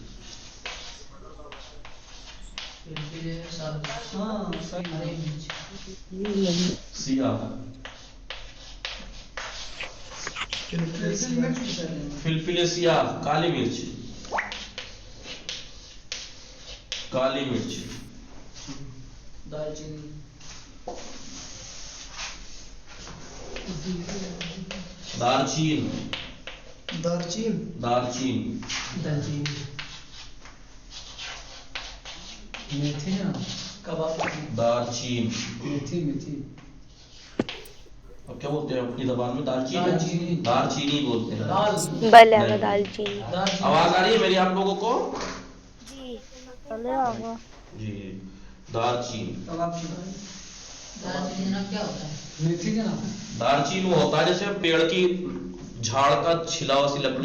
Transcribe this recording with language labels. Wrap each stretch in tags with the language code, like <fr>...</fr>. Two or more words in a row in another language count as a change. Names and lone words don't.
<ur>سیاہ فلفل سیاہ کالی مرچ کالی مرچ دال چینی دارچین دارچین دارچین میتھی نا کباب دارچین میتھی اب کیا بولتے ہیں اپنی زبان میں دارچین دارچینی دارچینی بولتے ہیں دال بلے آگا دال چینی. آواز آ رہی ہے میری آپ لوگوں کو جی چلے آگا جی دارچین کباب چینی کیا ہوتا ہے میتھی کا نام دارچین وہ ہوتا ہے جیسے پیڑ کی جھاڑ کا چھلا ہوا سی لکڑی</ur>